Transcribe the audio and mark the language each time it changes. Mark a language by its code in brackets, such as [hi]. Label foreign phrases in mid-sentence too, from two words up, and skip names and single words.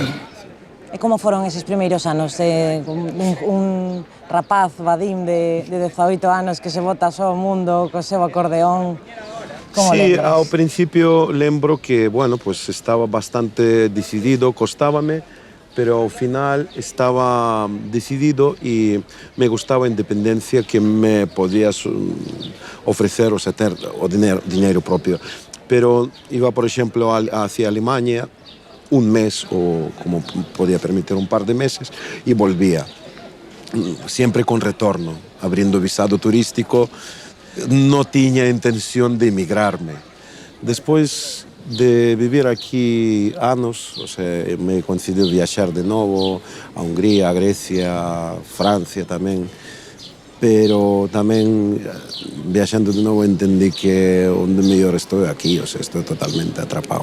[gl] E como foron eses primeiros anos? Un rapaz, Vadim, de 18 anos que se bota só ao mundo co seu acordeón, Como Sí, lembras? ao principio lembro que, [es] bueno, pues estaba bastante decidido, costábame, pero [gl] ao final [es] estaba decidido y me gustaba [gl] a independencia [es] que me podías ofrecer, o sea, [gl] ter o [es] dinero propio. Pero iba, por ejemplo, hacia Alemania un mes o como podía permitir un par de meses y volvía, siempre con retorno, abriendo visado turístico. No tenía intención de emigrarme. Después de vivir aquí años, o sea, me coincidió viajar de nuevo a Hungría, a Grecia, a Francia también. Pero también viajando de nuevo entendí que donde mellor estoy aquí, o sea, estoy totalmente atrapado.